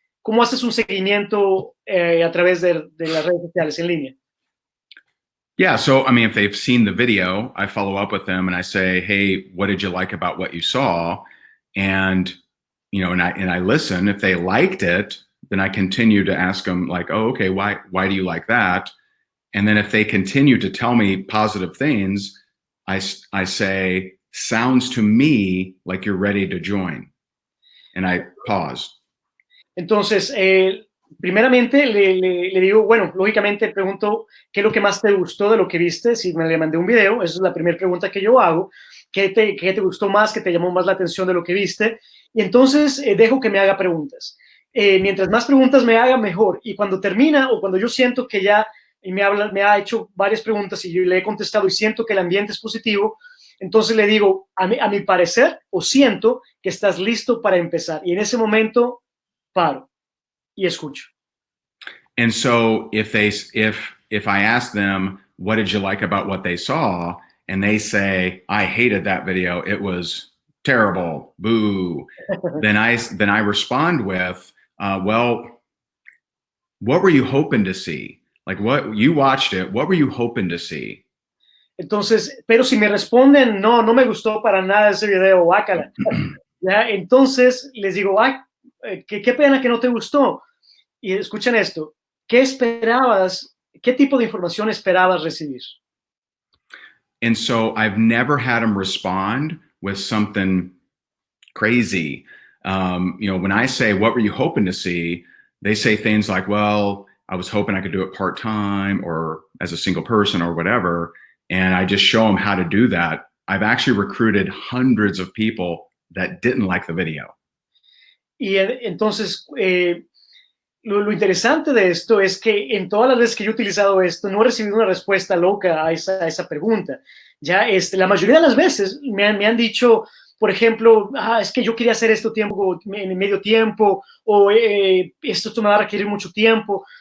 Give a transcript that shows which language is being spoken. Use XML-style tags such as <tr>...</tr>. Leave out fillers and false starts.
<es>¿Cómo haces un seguimiento a través de las redes sociales en línea?</es> <en>Yeah, so I mean, if they've seen the video, I follow up with them and I say, hey, what did you like about what you saw? And and I listen. If they liked it, then I continue to ask them like, oh, okay, why do you like that? And then if they continue to tell me positive things, I say, sounds to me like you're ready to join. And I pause.</en> <es>Entonces, primeramente le digo, bueno, lógicamente pregunto qué es lo que más te gustó de lo que viste, si me le mandé un video, esa es la primera pregunta que yo hago, qué te gustó más, qué te llamó más la atención de lo que viste, y entonces dejo que me haga preguntas. Mientras más preguntas me haga, mejor, y cuando termina o cuando yo siento que ya me ha hecho varias preguntas y yo le he contestado y siento que el ambiente es positivo, entonces le digo, a mi parecer, o siento que estás listo para empezar, y en ese momento paro y escucho.</es> <en>And so if I ask them, what did you like about what they saw? And they say, I hated that video. It was terrible. Boo. then I respond with, well, what were you hoping to see? Like, what you watched it, what were you hoping to see?</en> <es>Entonces, pero si me responden, no me gustó para nada ese video, guácala. ¿Ya? Entonces les digo, ay, qué pena que no te gustó. Y escuchen esto, ¿qué esperabas? ¿Qué tipo de información esperabas recibir?</es> <en>And so I've never had them respond with something crazy. When I say, what were you hoping to see? They say things like, well, I was hoping I could do it part-time or as a single person or whatever. And I just show them how to do that. I've actually recruited hundreds of people that didn't like the video.</en> <es>Y entonces, lo interesante de esto es que en todas las veces que yo he utilizado esto, no he recibido una respuesta loca a esa pregunta. Ya la mayoría de las veces me han dicho, por ejemplo, es que yo quería hacer esto en medio tiempo, o esto me va a requerir mucho tiempo.</es>